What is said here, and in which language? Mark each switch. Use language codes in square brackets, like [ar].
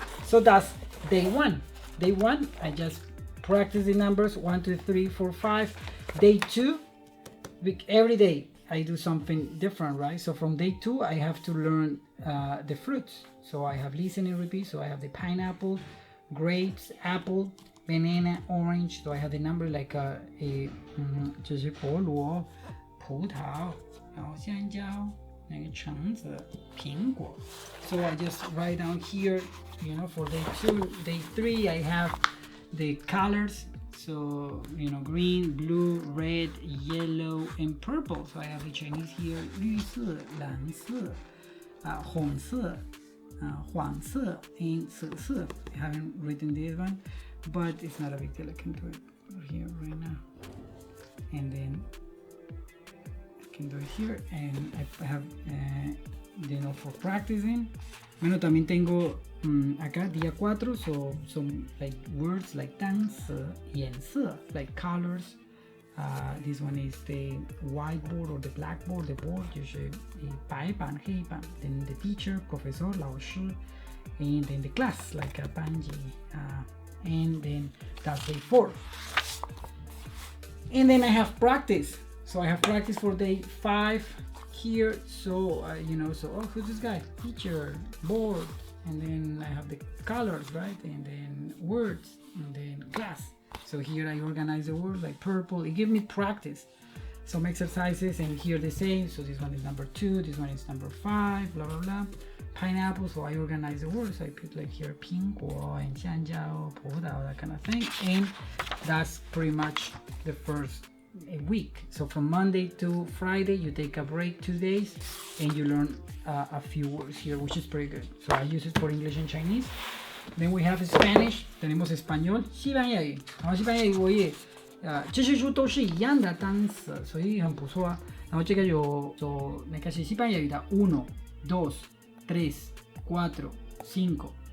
[en] So that's day 1. Day 1, I just practice the numbers 1, 2, 3, 4, 5. Day 2, every day I do something different, right? So from day 2, I have to learn the fruits. So I have listen and repeat. So I have the pineapple, grapes, apple, banana, orange. So I have the number like [zh] 这是菠萝、葡萄，然后香蕉，那个橙子、苹果。 [en] So I just write down here, you know, for day 2, day 3, I have the colors. So, you know, green, blue, red, yellow, and purple. So I have the Chinese here, [zh] 绿色、蓝色、红色、黄色 [en] and 紫色。 I haven't written this one, but it's not a big deal. I can do it here right now. And then I can do it here, and I have, you know, for practicing. [es] Bueno, también tengo acá día 4, [en] so some like words like [zh] 单词、颜色 [en] like colors. This one is the whiteboard or the blackboard. The board [zh] 就是白板、黑板。 [en] Then the teacher, profesor, 老师。And then the class like 班级。 And then that's day 4. And then I have practice. So I have practice for day 5, here, so oh, who's this guy? Teacher, board, and then I have the colors, right? And then words, and then class. So here I organize the words like purple. It gives me practice. Some exercises, and here the same. So this one is number 2, this one is number 5, blah blah blah. Pineapple, so I organize the words. I put like here 苹果 and 香蕉, 葡萄, that kind of thing. And that's pretty much the first week. So from Monday to Friday, you take a break 2 days, and you learn a few words here, which is pretty good. So I use it for English and Chinese. Then we have Spanish. [es] Tenemos español, 西班牙语。 [zh] 然后西班牙语我也这些书都是一样的单词，所以很不错啊。然后这个有那个是西班牙语的1, 2, 3, 4, 5.